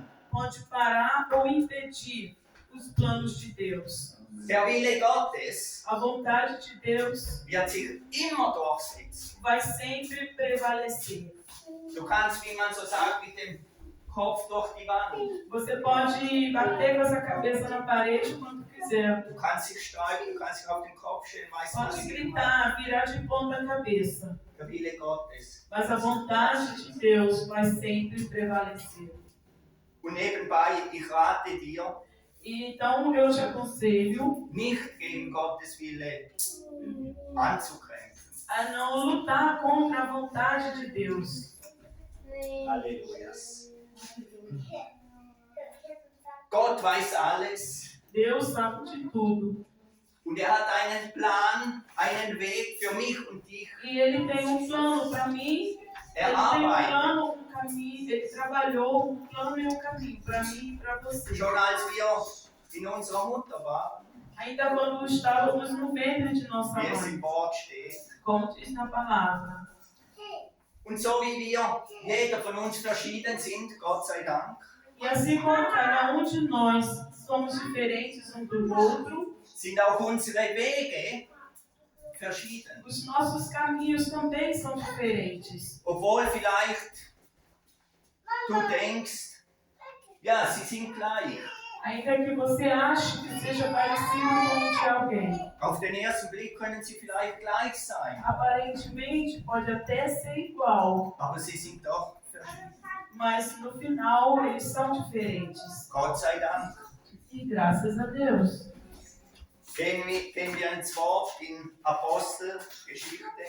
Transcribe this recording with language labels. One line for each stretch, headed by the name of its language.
Portuguese: pode parar ou impedir os planos de Deus.
German: Der Wille Gottes
Portuguese: A vontade de Deus
German: wird sich immer durchsetzen.
Portuguese: vai sempre prevalecer.
German: Du kannst, wie man so sagt, mit dem Kopf durch die Wand.
Portuguese: Você pode bater com essa cabeça na parede quando quiser.
German: Du kannst dich sträuben, du kannst dich auf den Kopf stellen, weißt du, was
Portuguese: Pode
German: ich meine?
Portuguese: gritar, virar de ponta cabeça.
German: Der Wille Gottes.
Portuguese: Mas a vontade de Deus vai sempre prevalecer.
German: Und nebenbei, ich rate dir,
Portuguese: E então eu te aconselho
German: nicht gegen Gottes Wille anzukämpfen.
Portuguese: a não lutar contra a vontade de Deus.
German: Halleluja. Gott weiß alles
Portuguese: Deus sabe de tudo.
German: und er hat einen Plan, einen Weg für mich und dich
Portuguese: E Ele tem plano para mim. Ele tem
German: erarbeitet.
Portuguese: plano, caminho. Ele trabalhou plano e caminho para mim e para você.
German: Schon als wir in unserer Mutter waren,
Portuguese: Ainda quando estávamos no ventre de nossa
German: wie es
Portuguese: mãe,
German: im Wort steht.
Portuguese: como diz na palavra.
German: Und so wie wir, jeder von uns verschieden sind, Gott sei Dank,
Portuguese: E assim como cada de nós somos diferentes um do outro,
German: sind auch unsere Wege verschieden.
Portuguese: os nossos caminhos também são diferentes.
German: Obwohl vielleicht du denkst, ja, sie sind gleich.
Portuguese: Ainda que você ache que seja parecido com o de alguém.
German: Auf den ersten Blick können sie vielleicht gleich sein,
Portuguese: Aparentemente pode até ser igual,
German: aber sie sind doch verschieden.
Portuguese: mas no final eles são diferentes.
German: Gott sei Dank.
Portuguese: E graças a Deus.
German: Gehen wir ins Wort in Apostelgeschichte.